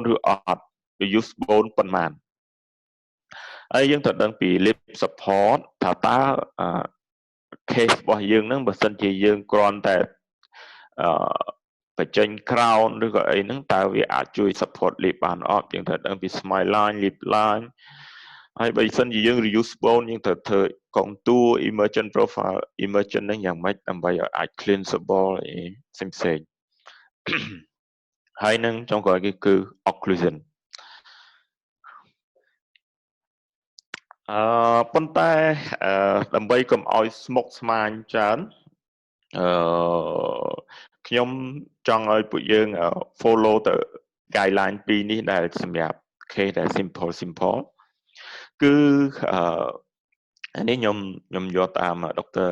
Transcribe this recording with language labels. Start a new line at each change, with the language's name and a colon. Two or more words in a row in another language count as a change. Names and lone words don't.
Khmer: ឬអត់
English: reuse bone
Khmer: ប៉ុន្មានហើយយើងត្រូវដឹងពី
English: lip support
Khmer: ថាតើ case របស់យើងហ្នឹងបើសិនជាយើងគ្រាន់តែបញ្ចេញ crown ឬក៏អីហ្នឹងតើវាអាចជួយ
English: support lip
Khmer: បានអត់យើងត្រូវដឹងពី
English: smile line lip line
Khmer: ហើយបើសិនជាយើង
English: reuse bone
Khmer: យើងត្រូវធ្វើ
English: contour emergent profile emergent
Khmer: ហ្នឹងយ៉ាងម៉េចដើម្បីឲ្យអាច cleansable អីផ្សេង ហើយនឹងចុងក្រោយគឺ occlusion ប៉ុន្តែដើម្បីកុំឲ្យស្មុគស្មាញច្រើនខ្ញុំចង់ឲ្យពួកយើង follow ទៅ guideline 2នេះដែលសម្រាប់ case ដែល simple គឺអានេះខ្ញុំយកតាម Dr.